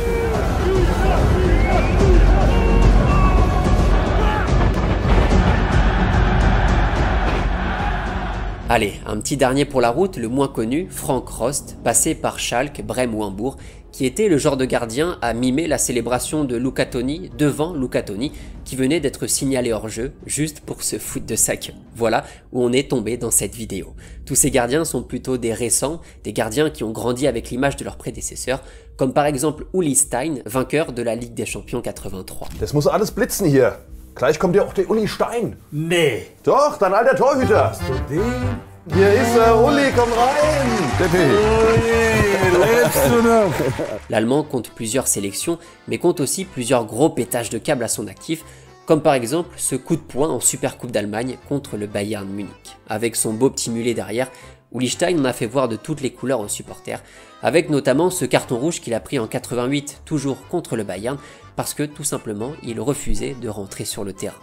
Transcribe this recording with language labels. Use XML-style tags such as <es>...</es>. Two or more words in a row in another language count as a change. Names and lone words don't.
<fr>Allez, un petit dernier pour la route, le moins connu, Frank Rost, passé par Schalke, Brême ou Hambourg, qui était le genre de gardien à mimer la célébration de Luca Toni devant Luca Toni, qui venait d'être signalé hors jeu, juste pour se foutre de sa queue. Voilà où on est tombé dans cette vidéo. Tous ces gardiens sont plutôt des récents, des gardiens qui ont grandi avec l'image de leurs prédécesseurs, comme par exemple Uli Stein, vainqueur de la Ligue des Champions 83.</fr> <de>Das muss alles blitzen hier. Gleich kommt ja auch der Uli Stein. Nee. Doch, dein alter Torhüter. Hast du den? Hier ist er, Uli, komm rein.</de> <fr>L'Allemand compte plusieurs sélections, mais compte aussi plusieurs gros pétages de câbles à son actif, comme par exemple ce coup de poing en Supercoupe d'Allemagne contre le Bayern Munich. Avec son beau petit mulet derrière, Uli Stein en a fait voir de toutes les couleurs aux supporters, avec notamment ce carton rouge qu'il a pris en 88, toujours contre le Bayern, parce que tout simplement il refusait de rentrer sur le terrain.</fr>